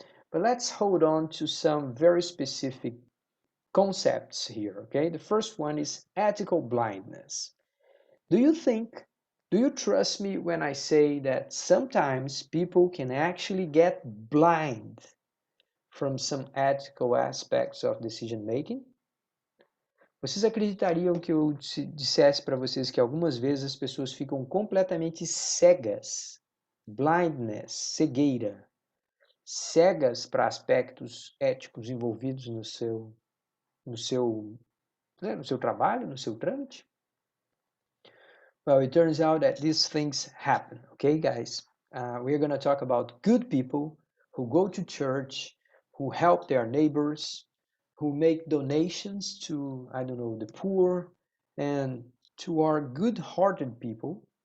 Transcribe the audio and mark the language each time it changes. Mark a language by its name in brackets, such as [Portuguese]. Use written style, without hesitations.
[English] But let's hold on to some very specific concepts here, okay? The first one is ethical blindness. Do you think, do you trust me when I say that sometimes people can actually get blind from some ethical aspects of decision making? [Portuguese] Vocês acreditariam que eu dissesse para vocês que algumas vezes as pessoas ficam completamente cegas, blindness, cegueira, cegas para aspectos éticos envolvidos no seu, no seu trabalho, no seu trâmite? [English] Well, it turns out that these things happen, okay, guys? We're going to talk about good people who go to church, who help their neighbors, who make donations to, I don't know, the poor, and to our good-hearted people.